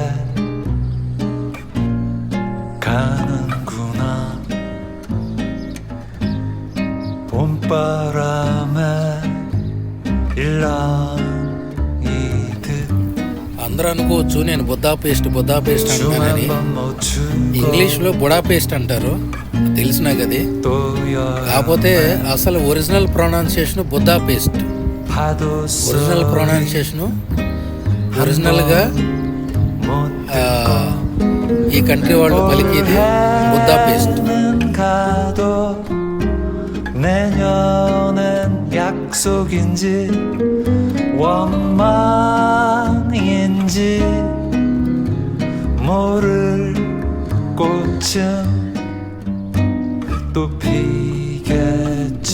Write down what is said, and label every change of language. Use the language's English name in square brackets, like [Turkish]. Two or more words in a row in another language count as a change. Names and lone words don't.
[Korean] 가는구나 봄바람에 일랑이듯. [Telugu] అందరూ అనుకోవచ్చు నేను బుదాపెస్ట్ అంటానని. ఇంగ్లీష్లో బుడాపెస్ట్ అంటారు, తెలుసు నాకు అది. కాకపోతే అసలు [English] original pronunciation [Telugu] బుదాపెస్ట్. [Korean] 파도 [English] original pronunciation [Telugu] ఒరిజినల్గా ఈ కంట్రీ వాళ్ళు పలికేది బుద్దాపెస్ట్. [Korean] 가도 내년엔 약속인지 원망인지 모를 꽃은 또 피겠지.